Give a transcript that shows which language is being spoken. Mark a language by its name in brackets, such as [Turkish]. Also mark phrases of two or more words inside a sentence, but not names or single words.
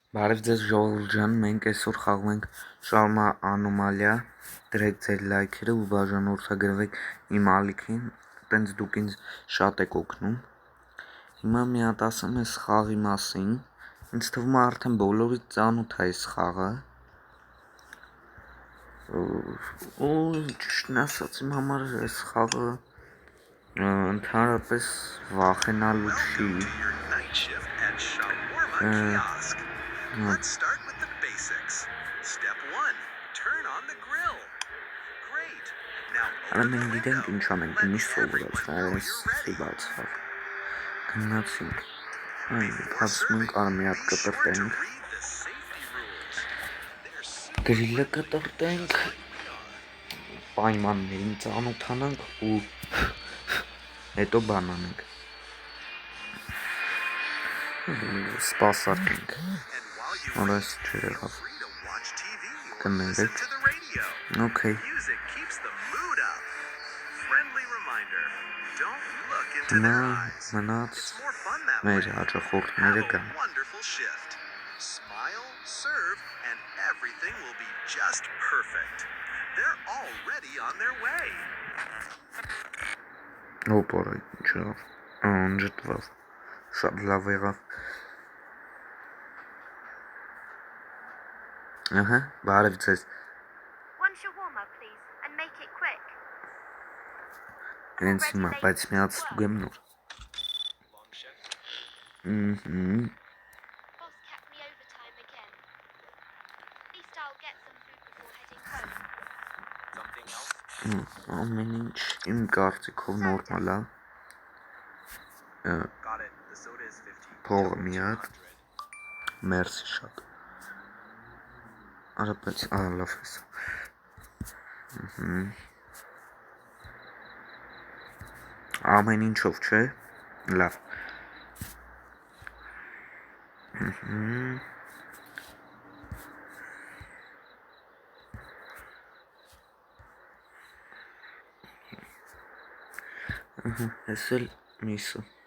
[Armenian] Բարև ձեզ ժողովուրդ ջան, մենք այսօր խաղում ենք շարմա անոմալիա, դրեք ձեր լայքերը ու բաժանորդագրվեք իմ ալիքին, տենց դուք ինձ շատ եք օգնում։ Հիմա մի հատ ասեմ այս խաղի մասին, ինձ թվում է արդեն բոլորից ծանոթ է այս խաղը։ Ու ճիշտն ասած իմ համար այս խաղը ընդհանրապես վախենալու չի։ [English] Let's start with the basics. Step 1. Turn on the grill. Great. Now open the window. Let everyone know you're ready. [Armenian] Գնացինք։ [English] Before serving, be sure to read the safety rules. They're super [Armenian] Գրիլը [English] friendly [Armenian] կտրտենք, [English] just like we are. [Armenian] պայմաններին ծանոթանանք ու հետո բան անենք։ Սպասարկենք։ [English] And while you [Armenian] Օրես [English] wait, feel [Armenian] չեղավ։ [English] free to watch TV or [Armenian] Կներեք։ [English] listen to the radio. Okay. Music keeps the mood up. Friendly reminder. Don't look into [Armenian] Հիմա [English] their eyes. [Armenian] մնաց [English] It's more fun that [Armenian] մեր [English] way. [Armenian] հաճախորդները [English] Have [Armenian] կան։ [English] a wonderful shift. Smile, serve, and everything will be just perfect. They're already on their way. [Armenian] Օպորա ինչա։ Անջտվավ։ Շատ լավ եղավ։ Ահա, բարև ձեզ։ [English] One shawarma, please, and make it quick. [Armenian] Հենց հիմա, բայց մի հատ ստուգեմ նոր։ [English] Boss kept me overtime again. At least I'll get some food before heading home. Something else? [Armenian] Ամեն ինչ իմ կարծիքով նորմալ է։ [English] Got it. The soda is 50. [Armenian] Փողը մի հատ։ Մերսի շատ։ Արա բայց լավ է։ Ամեն ինչով, չէ՞։ Լավ։ Էս էլ միսը։